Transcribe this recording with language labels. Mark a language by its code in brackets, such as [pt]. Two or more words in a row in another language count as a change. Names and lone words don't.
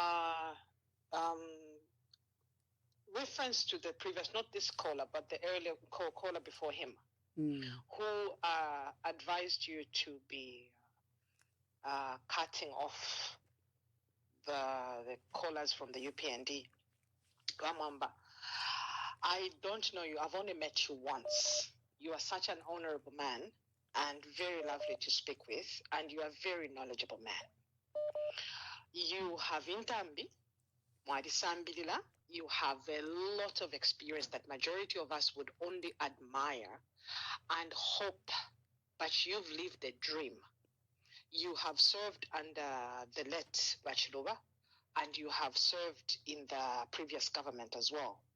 [en] Reference to the previous, not this caller, but the earlier caller before him, who advised you to be cutting off the callers from the UPND. Bamwamba, I don't know you. I've only met you once. You are such an honorable man and very lovely to speak with, and you are a very knowledgeable man. You have [bem] intambi, mwadisambilila. [en] You have a lot of experience that majority of us would only admire and hope, but you've lived a dream. You have served under the late Bachiloba, and you have served in the previous government as well.